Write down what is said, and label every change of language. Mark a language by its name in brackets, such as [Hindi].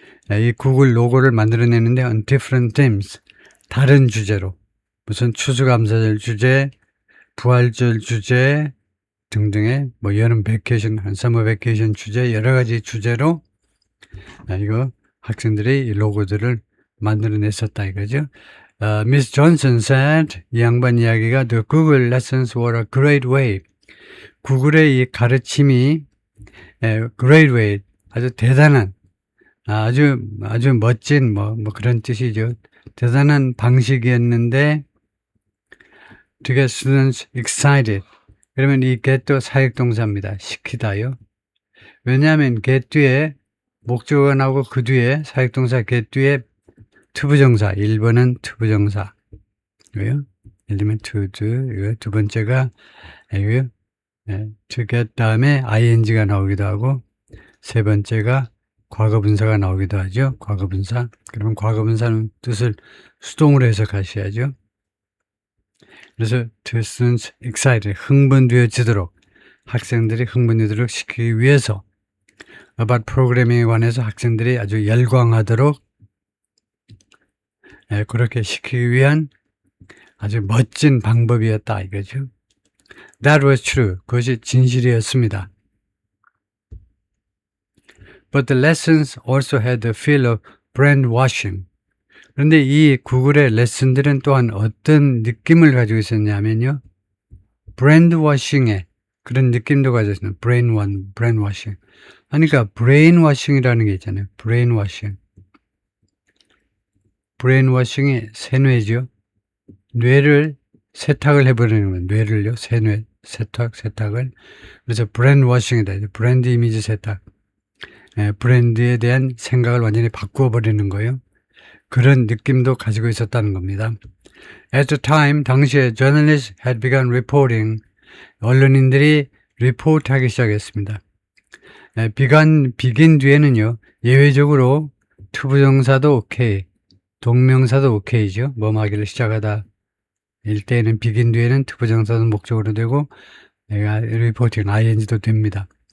[Korean] 이 구글 로고를 만들어내는데 on different themes 다른 주제로 무슨 추수감사절 주제, 부활절 주제 등등의 뭐 여름 베케이션, 서머 베케이션 주제 여러 가지 주제로 이거 학생들이 이 로고들을 만들어냈었다 이거죠. [English] Miss Johnson said 이 양반 이야기가 The Google lessons were a great way. [Korean] 구글의 이 가르침이 great way 아주 대단한 아주 멋진 뭐 그런 뜻이죠. 대단한 방식이었는데 to get students excited. 그러면 이 get도 사역동사입니다. 시키다요. 왜냐하면 get 뒤에 목적어가 나오고 그 뒤에 사역동사 get 뒤에 투부정사 1번은 투부정사 이거요. 예를 들면 to do 이거 두 번째가 이거요. to get 다음에 ing가 나오기도 하고 세 번째가 과거분사가 나오기도 하죠. 과거분사. 그러면 과거분사는 뜻을 수동으로 해석하셔야죠. 그래서 to students excited 흥분되어지도록 학생들이 흥분되도록 시키기 위해서 about programming 에 관해서 학생들이 아주 열광하도록 그렇게 시키기 위한 아주 멋진 방법이었다 이거죠. [English] That was true. [Korean] 그것이 진실이었습니다. [English] But the lessons also had the feel of brand washing. [Korean] 그런데 이 구글의 레슨들은 또한 어떤 느낌을 가지고 있었냐면요. 브랜드 워싱의 그런 느낌도 가졌어요. 브레인 워싱. 그러니까 브레인 워싱이라는 게 있잖아요. 브레인 워싱. 브레인 워싱이 세뇌죠. 뇌를 세탁을 해버리는 거예요. 뇌를요. 세탁을. 그래서 브랜드 워싱이다. 브랜드 이미지 세탁. 브랜드에 대한 생각을 완전히 바꾸어 버리는 거예요. 그런 느낌도 가지고 있었다는 겁니다. [English] At the time, 당시에 journalists had begun reporting. [Korean] 언론인들이 리포트하기 시작했습니다. begin 뒤에는요. 예외적으로 투부정사도 오케이, 동명사도 오케이죠. 뭐하기를 시작하다. 일때에는 begin 뒤에는 투부정사도 목적으로 되고 내가 리포팅 ing도 됩니다.